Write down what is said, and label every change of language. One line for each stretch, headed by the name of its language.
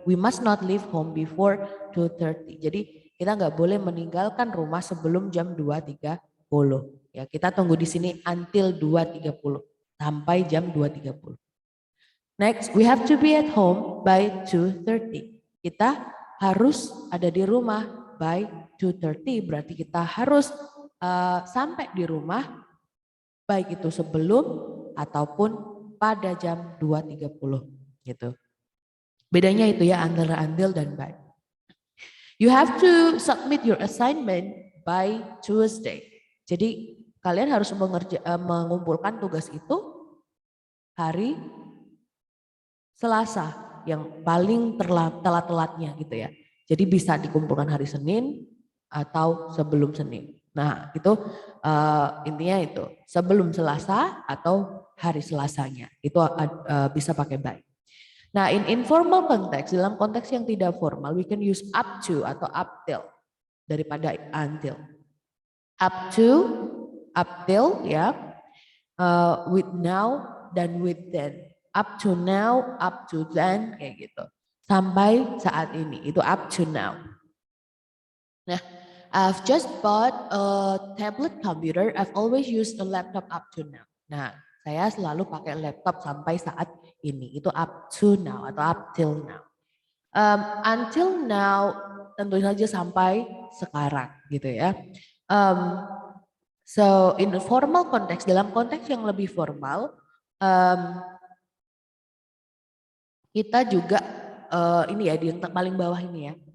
English: We must not leave home before 2:30.
Indonesian: Jadi kita nggak boleh meninggalkan rumah sebelum jam 2.30. Ya, kita tunggu di sini until 2.30 sampai jam 2.30.
English: Next, we have to be at home by 2:30.
Indonesian: Kita harus ada di rumah by 2:30. Berarti kita harus sampai di rumah baik itu sebelum ataupun pada jam 2.30 gitu. Bedanya itu ya antara until dan by.
English: You have to submit your assignment by Tuesday.
Indonesian: Jadi kalian harus mengumpulkan tugas itu hari Selasa yang paling telat-telatnya gitu ya. Jadi bisa dikumpulkan hari Senin atau sebelum Senin. Nah itu intinya itu sebelum Selasa atau hari Selasanya itu bisa pakai by.
English: Nah in informal context,
Indonesian: dalam konteks yang tidak formal,
English: we can use up to atau up till daripada until. Up to, up till ya, with now dan with then. Up to now, up to then kayak gitu.
Indonesian: Sampai saat ini itu up to now.
English: Nah, I've just bought a tablet computer. I've always used a laptop up to now.
Indonesian: Nah, saya selalu pakai laptop sampai saat ini. Itu up to now atau up till now. Until now tentu saja sampai sekarang gitu ya.
English: So in a formal context,
Indonesian: dalam konteks yang lebih formal, kita juga ini ya di yang paling bawah ini ya.